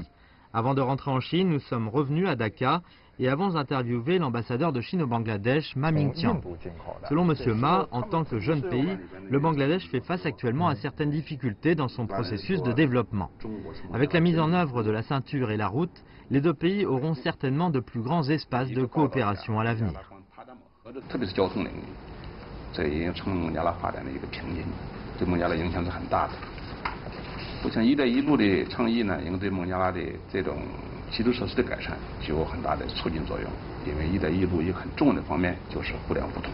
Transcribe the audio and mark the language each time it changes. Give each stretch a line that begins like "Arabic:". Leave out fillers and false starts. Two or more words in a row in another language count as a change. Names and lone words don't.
French: Avant de rentrer en Chine, nous sommes revenus à Dhaka et avons interviewé l'ambassadeur de Chine au Bangladesh, Ma Mingqiang. Selon M. Ma, en tant que jeune pays, le Bangladesh fait face actuellement à certaines difficultés dans son processus de développement. Avec la mise en œuvre de la ceinture et la route, les deux pays auront certainement de plus grands espaces de coopération à l'avenir.
Chinese: 我想“一带一路”的倡议呢，应对孟加拉的这种基础设施的改善具有很大的促进作用。因为“一带一路”一个很重要的方面就是互联互通。